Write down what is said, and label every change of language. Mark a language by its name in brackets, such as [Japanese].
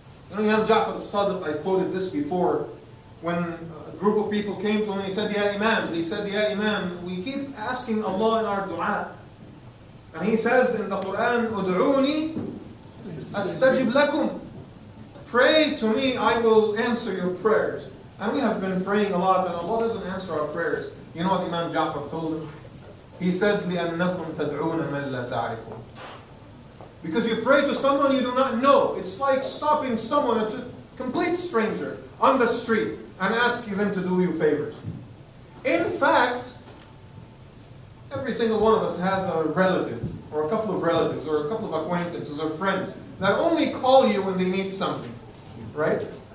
[English] You know, Imam Ja'far al-Sadiq, I quoted this before, when a group of people came to him, he said, Ya Imam, we keep asking Allah in our dua. And he says in the Quran, [Arabic] Ud'uni astajib lakum. [English] Pray to me, I will answer your prayers. And we have been praying a lot, and Allah doesn't answer our prayers. You know what Imam Ja'far told him? [Arabic] He said, لِأَنَّكُمْ تَدْعُونَ مَنْ لَا تَعْرِفُونَ. [English] Because you pray to someone you do not know. It's like stopping someone, a complete stranger, on the street and asking them to do you favors. In fact, every single one of us has a relative, or a couple of relatives, or a couple of acquaintances, or friends that only call you when they need something, right?